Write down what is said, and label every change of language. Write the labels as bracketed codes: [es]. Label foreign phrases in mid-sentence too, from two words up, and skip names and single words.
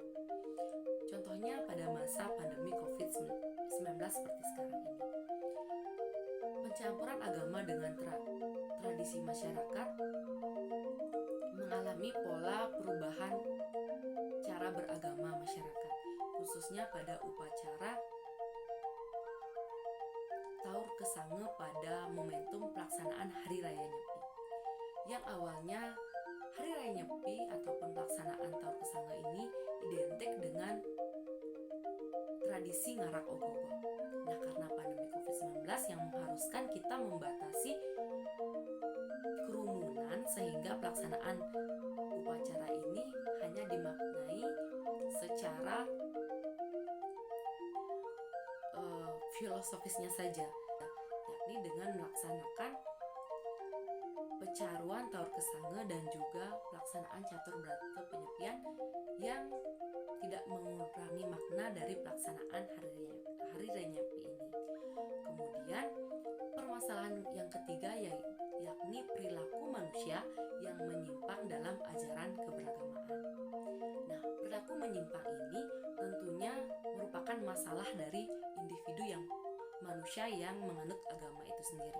[id] Contohnya pada masa pandemi COVID-19 seperti sekarang ini. Pencampuran agama dengan tradisi masyarakat mengalami pola perubahan cara beragama masyarakat, khususnya pada upacara Taur Kesange pada momentum pelaksanaan Hari Raya Nyepi. Yang awalnya Hari Raya Nyepi ataupun pelaksanaan Taur Kesange ini identik dengan tradisi ngarak ogogo. Nah, karena pandemi COVID-19 yang mengharuskan kita membatasi kerumunan sehingga pelaksanaan upacara ini hanya dimaknai secara filosofisnya saja, yakni dengan melaksanakan pecaruan Taur Kesange dan juga pelaksanaan catur berata penyepian yang tidak mengurangi makna dari pelaksanaan Hari Raya Nyepi ini. Kemudian permasalahan yang ketiga yakni perilaku manusia yang menyimpang dalam ajaran keberagamaan. Nah, perilaku menyimpang ini tentunya merupakan masalah dari individu yang manusia yang menganut agama itu sendiri.